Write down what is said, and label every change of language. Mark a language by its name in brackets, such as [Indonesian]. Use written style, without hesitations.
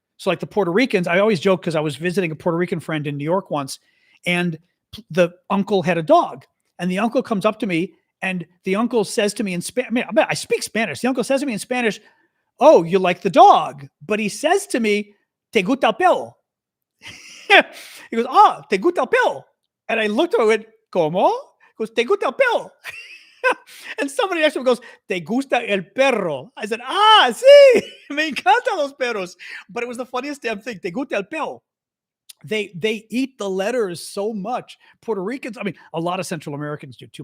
[English] So, like the Puerto Ricans, I always joke because I was visiting a Puerto Rican friend in New York once, and the uncle had a dog, and the uncle comes up to me, and the uncle says to me in Spanish. I speak Spanish. The uncle says to me in Spanish, "Oh, you like the dog?" But he says to me, [Spanish] "Te gusta el pelo?" [English] He goes, [Spanish] "Ah, te gusta el pelo?" [English] And I looked at him and went, [Spanish] "Cómo?" [English] He goes, [Spanish] "Te gusta el pelo?" [English] And somebody next to him goes, [Spanish] "Te gusta el perro?" [English] I said, [Spanish] "Ah, sí, me encantan los perros." [English] But it was the funniest damn thing. [Spanish] Te gusta el pelo. [English] They eat the letters so much. Puerto Ricans, I mean, a lot of Central Americans do too.